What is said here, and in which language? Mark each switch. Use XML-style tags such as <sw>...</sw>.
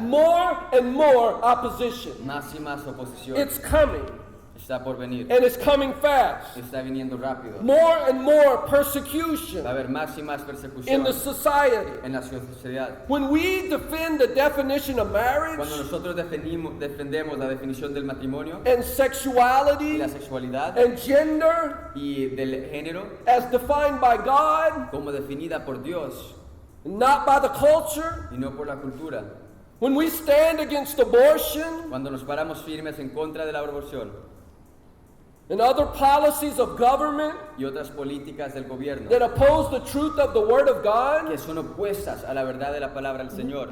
<en>more and more opposition.</en> <es>más y más oposición.</es> <en>It's coming,</en> <es>Está por venir,</es> <en>and it's coming fast.</en> <es>está viniendo rápido.</es> <en>More and more</en> <es>Va a</es> <en>persecution</en> <es>haber más y más</es> <en>in</en> <es>persecución</es> <en>the society.</en> <es>en la sociedad.</es> <en>When we defend the definition of marriage</en> <es>Cuando nosotros defendemos la definición del matrimonio</es> <en>and</en> <es>y</es> <en>sexuality</en> <es>la sexualidad</es> <en>and gender</en> <es>y del género</es> <en>as defined by God,</en> <es>como definida por Dios</es> <en>not by the culture,</en> <es>y no por la cultura,</es> <en>when we stand against abortion</en> <es>cuando nos paramos firmes en contra de la aborción</es> <en>and other policies of government</en> <es>y otras políticas del gobierno</es> <en>that oppose the truth of the Word of God,</en> <es>que son opuestas a la verdad de la palabra del Señor,</es>